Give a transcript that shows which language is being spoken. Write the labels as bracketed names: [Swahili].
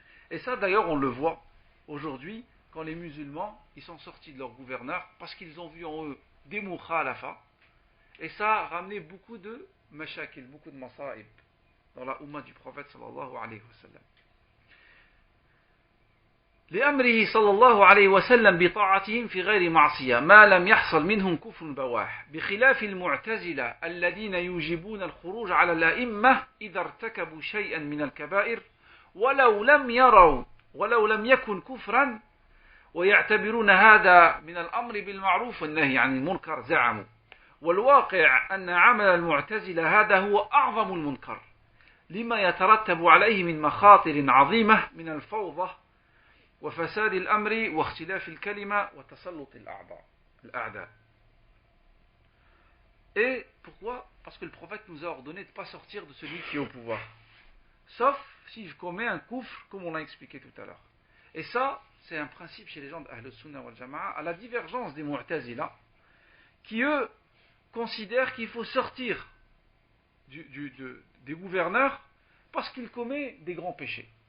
[French] Et ça d'ailleurs on le voit aujourd'hui quand les musulmans ils sont sortis de leur gouverneur parce qu'ils ont vu en eux des mukhalafa, et ça a ramené beaucoup de mashakil, beaucoup de masa'ib dans la umma du prophète sallallahu alayhi wa sallam. [Arabic] لأمره صلى الله عليه وسلم بطاعتهم في غير معصية ما لم يحصل منهم كفر بواح بخلاف المعتزلة الذين يوجبون الخروج على الأئمة إذا ارتكبوا شيئا من الكبائر ولو لم يكن كفرا ويعتبرون هذا من الأمر بالمعروف والنهي عن المنكر زعموا والواقع أن عمل المعتزلة هذا هو أعظم المنكر لما يترتب عليه من مخاطر عظيمة من الفوضى وفساد الأمر واختلاف الكلمة وتسلط الأعداء. [French] Et pourquoi? Parce que le prophète nous a ordonné de ne pas sortir de celui qui est au pouvoir. Sauf si je commets un kufr, comme on l'a expliqué tout à l'heure. Et ça, c'est un principe chez les gens d'Ahl Sunnah wal Jama'a, à la divergence des Mu'tazila, qui eux considèrent qu'il faut sortir des gouverneurs parce qu'ils commettent des grands péchés.